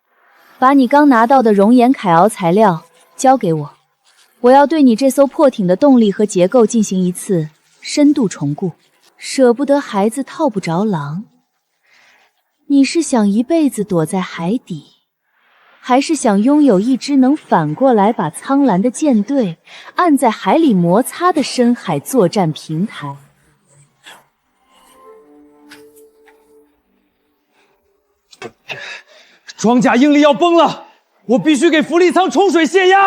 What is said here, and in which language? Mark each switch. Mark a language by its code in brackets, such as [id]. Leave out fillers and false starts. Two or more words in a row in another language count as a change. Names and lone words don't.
[zh] 把你刚拿到的熔岩凯鳌材料交给我，我要对你这艘破艇的动力和結構進行一次深度重構。捨不得孩子套不着狼。你是想一輩子躲在海底，還是想擁有一支能反過來把蒼藍的艦隊按在海裡摩擦的深海作戰平台？裝甲應力要崩了，我必須給浮力艙沖水泄壓！